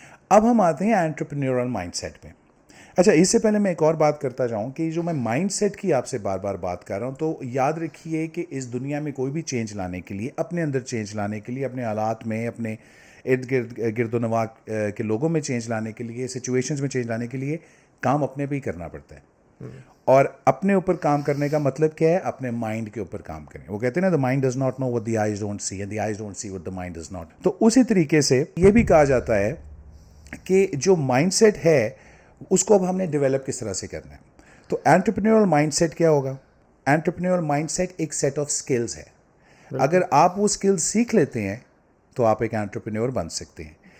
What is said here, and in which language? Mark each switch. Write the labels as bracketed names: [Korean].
[Urdu] اب ہم آتے ہیں انٹرپرینورل مائنڈ سیٹ پہ. اچھا، اس سے پہلے میں ایک اور بات کرتا جاؤں کہ جو میں مائنڈ سیٹ کی آپ سے بار بار بات کر رہا ہوں، تو یاد رکھیے کہ اس دنیا میں کوئی بھی چینج لانے کے لیے، اپنے اندر چینج لانے کے لیے، اپنے حالات میں، اپنے ارد گرد و نواح کے لوگوں میں چینج لانے کے لیے، سچویشنز میں چینج لانے کے لیے کام اپنے پہ ہی کرنا پڑتا ہے. اور اپنے اوپر کام کرنے کا مطلب کیا ہے؟ اپنے مائنڈ کے اوپر کام کریں. وہ کہتے ہیں نا [English] the mind does not know what the eyes don't see and the eyes don't see what the mind does not. [Urdu] تو اسی طریقے سے یہ بھی کہا جاتا ہے کہ جو مائنڈ سیٹ ہے اس کو اب ہم نے ڈیولپ کس طرح سے کرنا ہے. تو انٹرپرینورل مائنڈ سیٹ کیا ہوگا؟ انٹرپرینورل مائنڈ سیٹ ایک سیٹ آف اسکلز ہے. اگر آپ وہ اسکلز سیکھ لیتے ہیں تو آپ ایک انٹرپرینور بن سکتے ہیں.